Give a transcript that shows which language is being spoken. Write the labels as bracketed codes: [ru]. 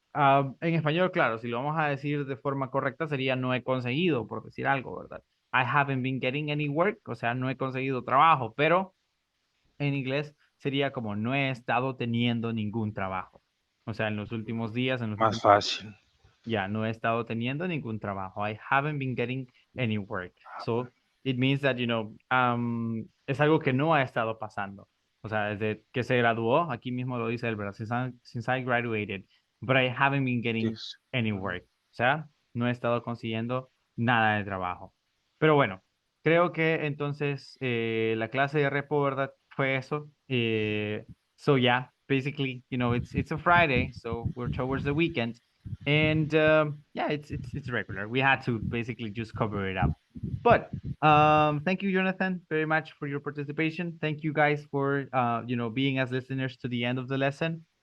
[es] En español, claro, si lo vamos a decir de forma correcta, sería no he conseguido, por decir algo, ¿verdad? [en] I haven't been getting any work, [es] o sea, no he conseguido trabajo, pero en inglés sería como no he estado teniendo ningún trabajo. O sea, en los últimos días, en los Más últimos... fácil. Ya, no he estado teniendo ningún trabajo. [en] I haven't been getting any work. So, it means that, [es] es algo que no ha estado pasando. O sea, desde que se graduó, aquí mismo lo dice él, ¿verdad? [en] Since I graduated, but I haven't been getting Yes. any work. [es] O sea, no he estado consiguiendo nada de trabajo. Pero bueno, creo que entonces la clase de repo, ¿verdad? Fue eso. [en] So yeah, basically, it's a Friday, so we're towards the weekend. And yeah, it's regular. We had to basically just cover it up. But thank you, Jonathan, very much for your participation. Thank you guys for being as listeners to the end of the lesson.